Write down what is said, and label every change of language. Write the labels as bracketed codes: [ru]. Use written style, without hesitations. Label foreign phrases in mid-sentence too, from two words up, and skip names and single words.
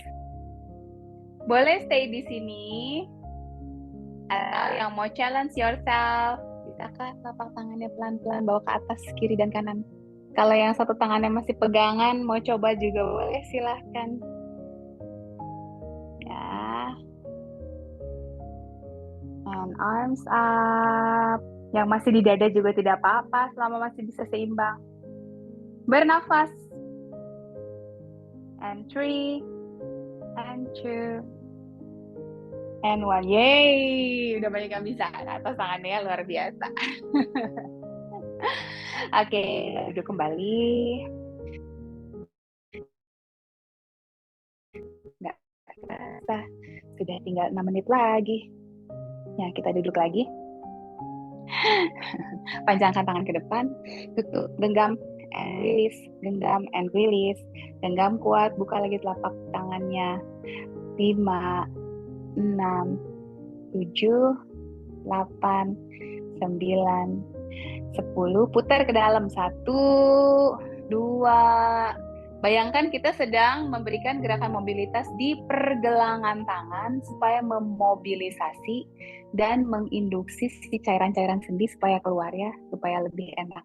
[id] Boleh stay di sini. Atau yang mau [en] challenge yourself, [id] bisakah telapak tangannya pelan-pelan bawa ke atas kiri dan kanan? Kalau yang satu tangannya masih pegangan, mau coba juga boleh, silahkan. Ya. [en] And arms up. [id] Yang masih di dada juga tidak apa-apa selama masih bisa seimbang. Bernafas. [en] And 3, and 2, and 1. [id] Yeay, udah banyak yang bisa. Atas tangannya luar biasa. Oke, duduk kembali. Nggak terasa. Sudah tinggal 6 menit lagi. Ya, kita duduk lagi. Panjangkan tangan ke depan. Tutup, genggam, [en] and release. Genggam, and release. [id] Genggam kuat, buka lagi telapak tangannya. 5, 6, 7, 8, 9, 10. Putar ke dalam. 1, 2. Bayangkan kita sedang memberikan gerakan mobilitas di pergelangan tangan supaya memobilisasi dan menginduksi si cairan-cairan sendi supaya keluar ya, supaya lebih enak.